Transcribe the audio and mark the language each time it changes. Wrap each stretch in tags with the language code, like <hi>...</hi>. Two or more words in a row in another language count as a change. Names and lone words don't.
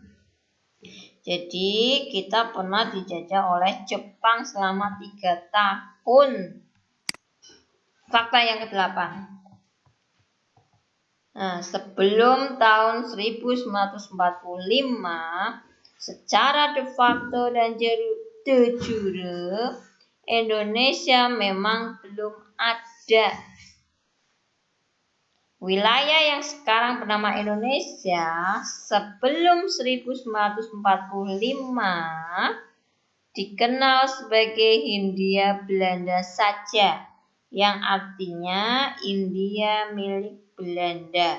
<id>Jadi kita pernah dijajah oleh Jepang selama 3 tahun. Fakta yang ke-8. Nah, sebelum tahun 1945, secara</id> <la>de facto</la> <id>dan</id> <la>de jure,</la> <id>Indonesia memang belum ada. Wilayah yang sekarang bernama Indonesia sebelum 1945 dikenal sebagai Hindia Belanda saja, yang artinya India milik Belanda.</id>